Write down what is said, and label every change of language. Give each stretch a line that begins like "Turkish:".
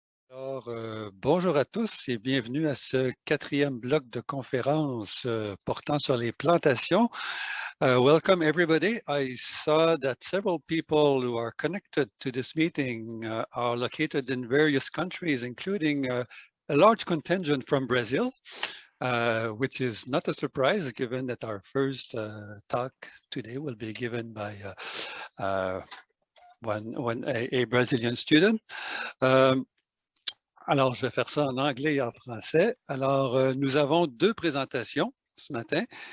French: Alors, bonjour à tous et bienvenue à ce quatrième bloc de conférence portant sur les plantations.
English: Welcome everybody. I saw that several people who are connected to this meeting are located in various countries, including a large contingent from Brazil, which is not a surprise given that our first talk today will be given by a Brazilian student.
French: Alors, je vais faire ça en anglais et en français. Alors, nous avons deux présentations ce matin.